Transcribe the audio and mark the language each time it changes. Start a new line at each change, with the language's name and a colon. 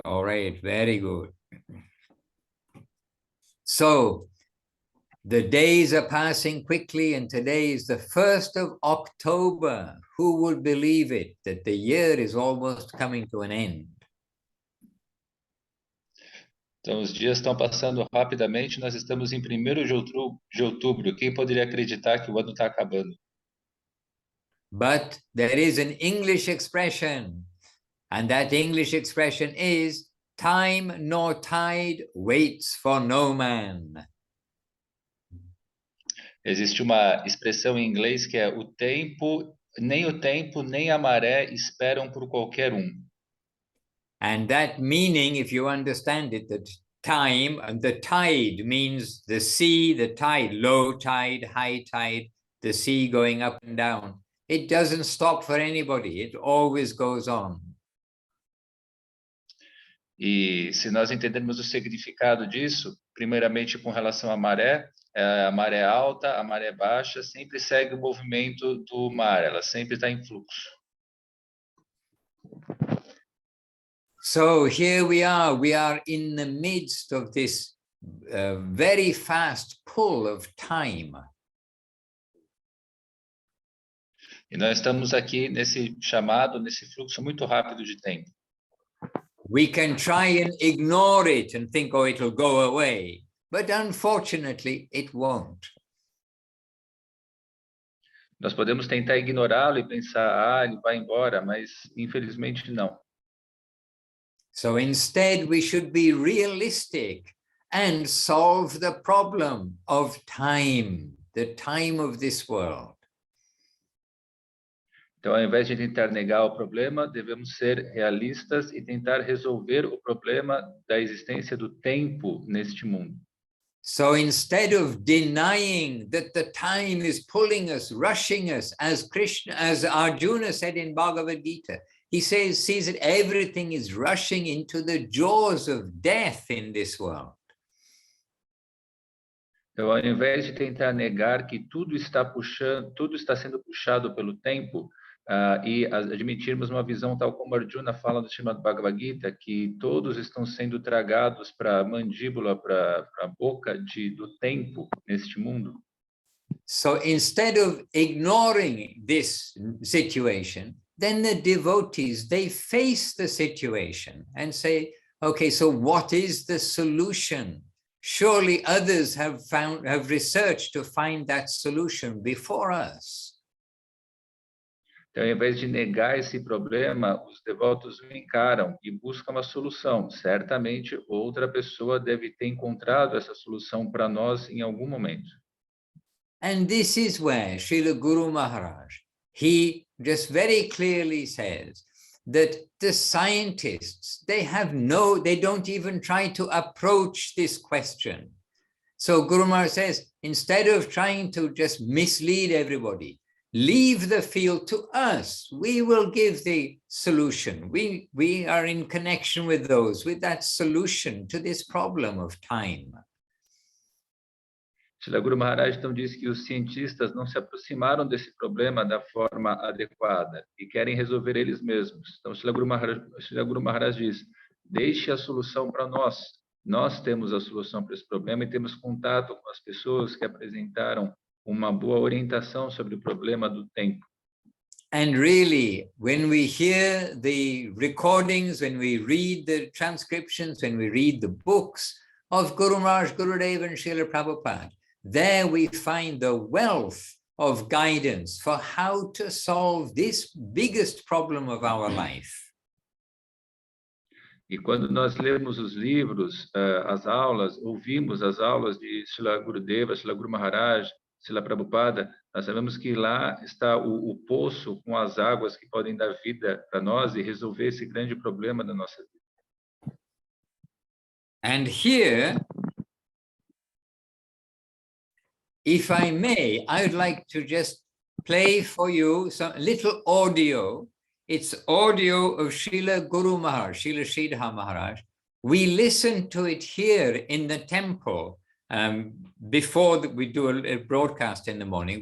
English: All right, very good. So the days are passing quickly, and today is the 1st of October. Who would believe it, that the year is almost coming to an end?
Portuguese: Então, os dias estão passando rapidamente, nós estamos em 1º de outubro. Quem poderia acreditar que o ano está acabando?
English: But there is an English expression, and that English expression is, time nor tide waits for no man.
Portuguese: Existe uma expressão em inglês que é o tempo nem a maré esperam por qualquer um.
English: And that meaning, if you understand it, that time and the tide means the sea, the tide, low tide, high tide, the sea going up and down. It doesn't stop for anybody. It always goes on.
Portuguese: E se nós entendermos o significado disso, primeiramente com relação à maré, a maré alta, a maré baixa, sempre segue o movimento do mar, ela sempre está em fluxo.
English: So here we are in the midst of this very fast pull of time.
Portuguese: E nós estamos aqui nesse chamado, nesse fluxo muito rápido de tempo.
English: We can try and ignore it and think, oh, it'll go away. But unfortunately, it won't.
Portuguese: Nós podemos tentar ignorá-lo e pensar, ele vai embora, mas infelizmente não.
English: So instead, we should be realistic and solve the problem of time, the time of this world.
Portuguese: Então, ao invés de tentar negar o problema, devemos ser realistas e tentar resolver o problema da existência do tempo neste mundo.
English: So instead of denying that the time is pulling us, rushing us, as Arjuna said in Bhagavad Gita, he sees that everything is rushing into the jaws of death in this world.
Portuguese: Então, ao invés de tentar negar que tudo está sendo puxado pelo tempo, e admitirmos uma visão tal como Arjuna fala no Srimad Bhagavad Gita, que todos estão sendo tragados para a mandíbula, para a boca do tempo neste mundo.
English: So instead of ignoring this situation, then the devotees, they face the situation and say, okay, so what is the solution? Surely others have researched to find that solution before us.
Portuguese: Então, ao invés de negar esse problema, os devotos o encaram e buscam uma solução. Certamente, outra pessoa deve ter encontrado essa solução para nós em algum momento.
English: And this is where Srila Guru Maharaj, he just very clearly says that the scientists, they don't even try to approach this question. So Guru Maharaj says, instead of trying to just mislead everybody, leave the field to us. We will give the solution. We are in connection with that solution to this problem of time.
Portuguese: Srila Guru Maharaj então diz que os cientistas não se aproximaram desse problema da forma adequada e querem resolver eles mesmos. Então Srila Guru Maharaj diz, deixe a solução para nós. Nós temos a solução para esse problema e temos contato com as pessoas que apresentaram uma boa orientação sobre o problema do tempo.
English: And really, when we hear the recordings, when we read the transcriptions, when we read the books of Guru Maharaj, Gurudev and Srila Prabhupada, there we find the wealth of guidance for how to solve this biggest problem of our life.
Portuguese: E quando nós lemos os livros, as aulas, ouvimos as aulas de Srila Gurudeva, Srila Guru Maharaj, Srila Prabhupada, nós sabemos que lá está o poço com as águas que podem dar vida para nós e resolver esse grande problema da nossa vida.
English: And here, if I may, I would like to just play for you some little audio. It's audio of Srila Guru Maharaj, Srila Sridhar Maharaj. We listen to it here in the temple before we do a broadcast in the morning.